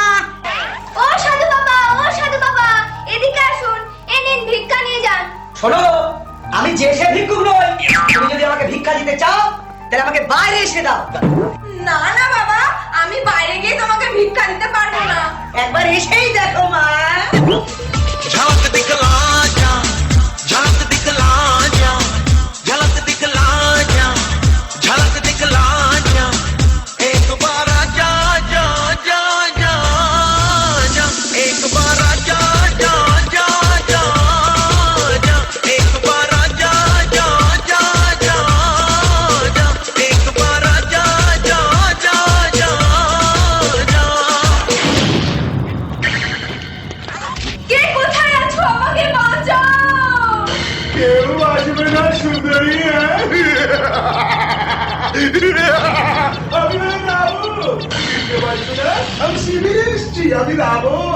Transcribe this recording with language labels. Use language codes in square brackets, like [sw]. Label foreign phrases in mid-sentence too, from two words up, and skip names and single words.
[bn] ও সাধু বাবা, এদিকে আসুন, এ নিন ভিক্ষা নিয়ে যান। শোনো, আমি যে সে ভিক্ষুক নই। তুমি যদি আমাকে ভিক্ষা দিতে চাও তাহলে আমাকে বাইরে এসে দাও। না না বাবা, আমি বাইরে গিয়ে তোমাকে ভিক্ষা দিতে পারবো না। একবার এসেই দেখো মা। [hi] झलक दिखला जा, झलक दिखला जा, झलक दिखला जा, झलक दिखला जा, एक बार जा जा जा जा जा, एक बार जा जा जा जा जा, एक बार जा जा जा जा जा, एक बार जा जा जा जा जा। [bn] কে কোথায় আছো? আমাকে বাঁচাও। কেউ আসবে না সুন্দরী। আমি রাবো, কেউ আসবে না। আমি শিবিরে এসছি, আমি রাবো।